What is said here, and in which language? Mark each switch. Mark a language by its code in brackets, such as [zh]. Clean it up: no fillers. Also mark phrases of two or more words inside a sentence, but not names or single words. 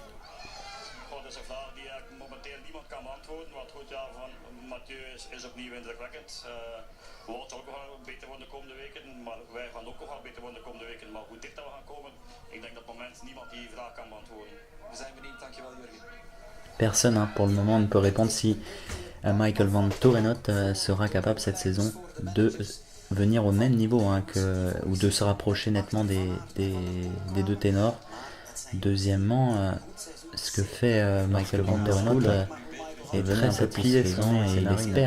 [nl] Dat is een vraag die momenteel niemand kan beantwoorden. Want goed, ja, van Mathieu is opnieuw indrukwekkend. Wout zal ook nog wel beter worden de komende weken, maar wij gaan ook nog wel beter worden de komende weken. Maar hoe dichter we gaan komen, ik denk dat op het moment niemand die vraag kan beantwoorden. We zijn benieuwd, dankjewel Jurgen. [fr] Personne pour le moment ne peut répondre si Michael Van Torenot sera capable cette saison de venir au même niveau ou de se rapprocher nettement des deux ténors. Deuxièmement, ce que fait Michael Van Torenot est très satisfaisant et il espère.